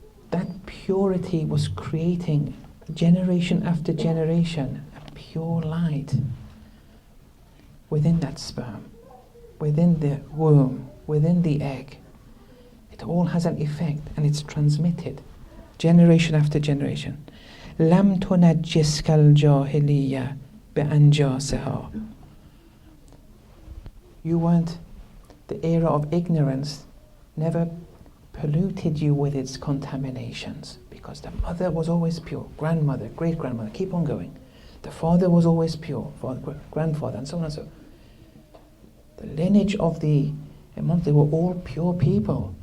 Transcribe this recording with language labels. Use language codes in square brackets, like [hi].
[en] That purity was creating generation after generation a pure light within that sperm, within the womb, within the egg. It all has an effect and it's transmitted generation after generation. [ar] لم تنجسك الجاهلية بأنجاسها. [en] You weren't, the era of ignorance never polluted you with its contaminations, because the mother was always pure, grandmother, great-grandmother, keep on going. The father was always pure, father, grandfather, and so on and so on. The lineage of the Imams, they were all pure people.